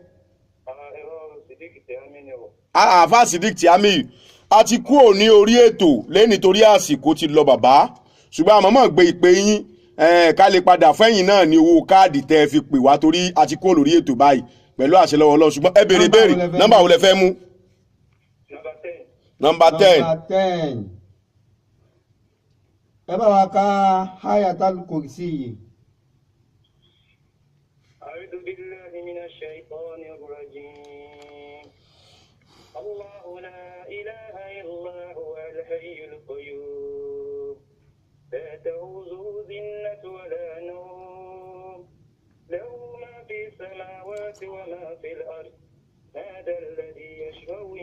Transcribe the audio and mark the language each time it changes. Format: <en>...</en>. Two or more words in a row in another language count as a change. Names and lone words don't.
<yo>Àfà Sidik Tiami a ti kú òní orí ètò lẹ́ni torí àsìkò ti lọ bàbá ṣùgbọ́n àmọ́ mọ̀ gbé ìpè yín ká lè padà fẹ́yìn náà ní owó káàdì tẹ́ fi pè wá torí a ti kú lórí ètò báyìí pẹ̀lú àṣẹ lọ́wọ́ Ọlọ́run ṣùgbọ́n ẹ béèrè nọ́mbà wo lẹ fẹ́ mú. Nọ́mbà 10. Ẹ bá wa ká Ayatul Kursi yìí.</yo> <ar>أعوذ بالله من الشيطان الرجيم الله لا إله إلا هو الحي القيوم لا تأخذه سنة ولا نوم له ما في السماوات وما في الأرض هذا الذي يشفع</ar>